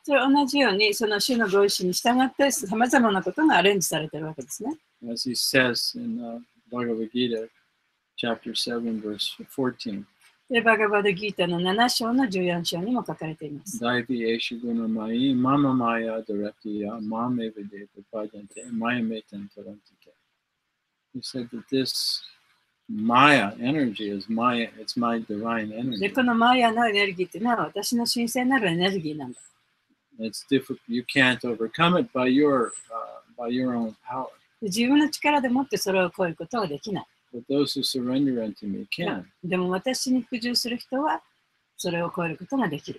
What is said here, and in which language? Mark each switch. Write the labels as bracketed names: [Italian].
[Japanese] それ同じように、その主のご意志に従ってさまざまなことがアレンジされているわけですね。 [English] As He says in Bhagavad Gita, chapter 7, verse 14. [Japanese] で、バガバドギータの7章の14章にも書かれています。 [Sanskrit] Daivi Eshiguna Mai, Mama Maya Directia, Mame Vedeta Padante, Maya Metan Tarantike. [English] He said that this Maya energy is it's my divine [Japanese] で、 [English] energy. [Japanese] このマヤのエネルギーというのは私の神聖なるエネルギーなんだ。 [English] It's difficult. You can't overcome it by your own power. [Japanese] 自分の力でもってそれを超えることはできない。 [English] But those who surrender unto me can. [Japanese] でも私に服従する人はそれを超えることができる。